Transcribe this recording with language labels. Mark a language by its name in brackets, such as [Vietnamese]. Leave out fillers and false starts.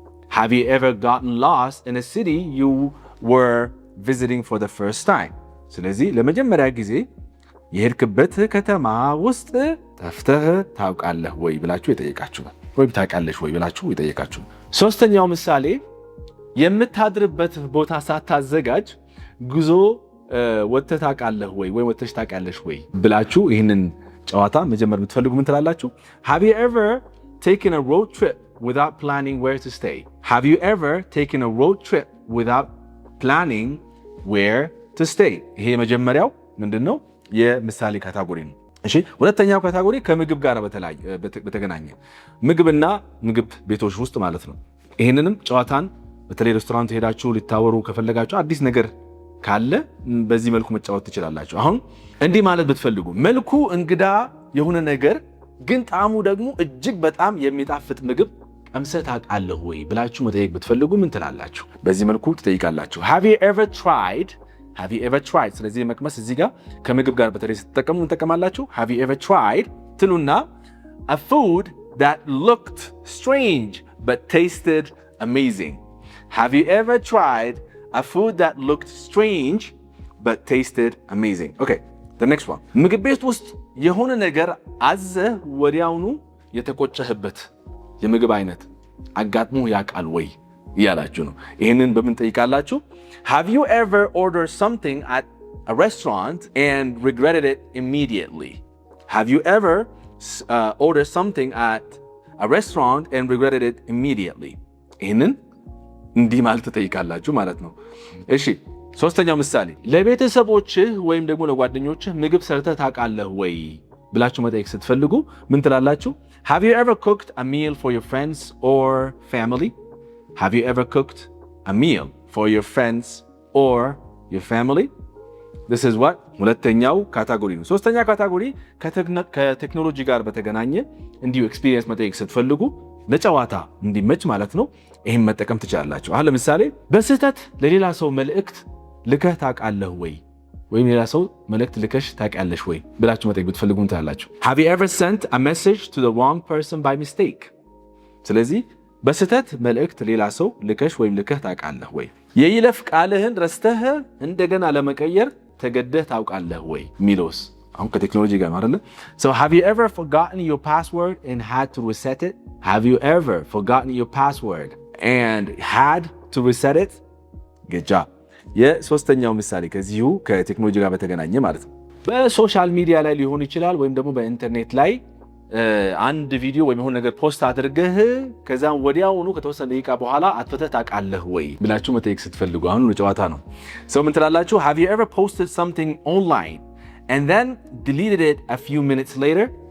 [English] have you ever gotten lost in a city you were visiting for the first time? [Amharic] ስለዚህ ለመጀመሪያ ጊዜ የሄድክበት ከተማ ውስጥ ጠፍተህ ታውቃለህ ወይ ብላችሁ የጠየቃችሁ ነው፣ ወይ ታውቃለሽ ወይ ብላችሁ የጠየቃችሁ ነው። ሶስተኛው ምሳሌ የምታድርበት ቦታ ሳታዘጋጅ ጉዞ ወጥተህ ታውቃለህ ወይ ወጥተሽ ታውቃለሽ ወይ ብላችሁ ይህንን ጨዋታ መጀመር የምትፈልጉ ምን ትላላችሁ? [English] have you ever taken a road trip without planning where to stay? have you ever taken a road trip without planning where to stay? [Amharic] ይሄ መጀመሪያው ምንድነው? የምሳሌ ካታጎሪ ነው። እሺ፣ ሁለተኛው ካታጎሪ ከምግብ ጋር በተገናኘ ምግብና ምግብ ቤቶች ውስጥ ማለት ነው። ይሄንንም ጨዋታን በተለይ ሬስቶራንት ሄዳችሁ ሊታወሩ ከፈለጋችሁ አዲስ ነገር ካለ በዚህ መልኩ መጫወት ትችላላችሁ። አሁን እንዲህ ማለት ብትፈልጉ መልኩ እንግዳ የሆነ ነገር ግን ጣዕሙ ደግሞ እጅግ በጣም የሚጣፍጥ ምግብ ቀምሰህ ታውቃለህ ወይ ብላችሁ መጠየቅ ብትፈልጉ ምን ትላላችሁ? በዚህ መልኩ ትጠይቃላችሁ። [English] have you ever tried? [Amharic] ስለዚህ መቅመስ እዚህ ጋር ከምግብ ጋር በተለይ ስትጠቀሙ እንጠቀማላችሁ። [English] have you ever tried [Amharic] ትሉና [English] a food that looked strange but tasted amazing? have you ever tried a food that looked strange but tasted amazing? okay, the next one. [Amharic] ምግብ ቤት ውስጥ የሆነ ነገር አዘህ ወዲያውኑ የተቆጨህበት የምግብ አይነት አጋጥሞ ያውቃል ወይ እያላችሁ ነው። ይህንን በምን ጠይቃላችሁ? [English] have you ever ordered something at a restaurant and regretted it immediately? have you ever ordered something at a restaurant and regretted it immediately? [Amharic] ይህንን እንዲህ ማለት ትጠይቃላችሁ ማለት ነው። እሺ፣ ሶስተኛው ምሳሌ ለቤተሰቦችህ ወይም ደግሞ ለጓደኞችህ ምግብ ሰርተህ ታውቃለህ ወይ ብላችሁ መጠየቅ ስትፈልጉ ምን ትላላችሁ? [English] Have you ever cooked a meal for your friends or family? Have you ever cooked a meal for your friends or your family? This is what? [Amharic] ሁለተኛው ካታጎሪ ነው። ሶስተኛ ካታጎሪ ከቴክኖሎጂ ጋር በተገናኘ እንዲሁ ኤክስፒሪየንስ መጠየቅ ስትፈልጉ ለጨዋታ እንዲመች ማለት ነው። ይሄን መጠቀም ትችላላችሁ። አሁን ለምሳሌ በስህተት ለሌላ ሰው መልእክት ልከህ ታውቃለህ ወይ? ወይም ሌላ ሰው መልእክት ልከሽ ታውቂያለሽ ወይ ብላችሁ መጠየቅ ብትፈልጉ ትላላችሁ። [English] Have you ever sent a message to the wrong person by mistake? [Amharic] ስለዚህ በስህተት መልእክት ሌላ ሰው ልከሽ ወይም ልከህ ታውቃለህ ወይ? የይለፍ ቃልህን ረስተህ እንደገና ለመቀየር ተገደህ ታውቃለህ ወይ ሚሎስ አሁን ከቴክኖሎጂ ጋር ማለት ነው። [English] So have you ever forgotten your password and had to reset it? Have you ever forgotten your password and had to reset it? Good job. [Amharic] የሶስተኛው ምሳሌ ከዚሁ ከቴክኖሎጂ ጋር በተገናኘ ማለት ነው። በሶሻል ሚዲያ ላይ ሊሆን ይችላል ወይም ደግሞ በኢንተርኔት ላይ አንድ ቪዲዮ ወይም የሆነ ነገር ፖስት አድርገህ ከዛም ወዲያውኑ ከተወሰነ ደቂቃ በኋላ አጥፍተህ ታውቃለህ ወይ ብላችሁ መጠየቅ ስትፈልጉ አሁን ጨዋታ ነው። ሰው ምን ትላላችሁ? [English] Have you ever posted something online and then deleted it a few minutes later?